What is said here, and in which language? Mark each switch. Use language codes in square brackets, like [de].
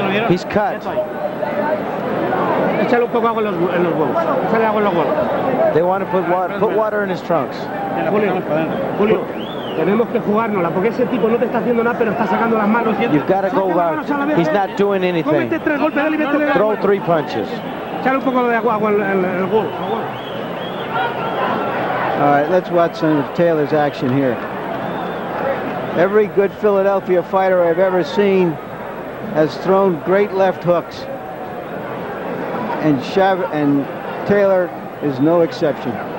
[en] He's cut. They want to put water in his trunks. [es] Julio, tenemos que jugárnosla porque ese tipo no te está haciendo nada, pero está sacando las manos. [en] You've got to go out. He's not doing anything. Throw 3 punches. [es] Echale un poco de agua en el gol. [en] All right, let's watch some of Taylor's action here. Every good Philadelphia fighter I've ever seen has thrown great left hooks. And Taylor is no exception.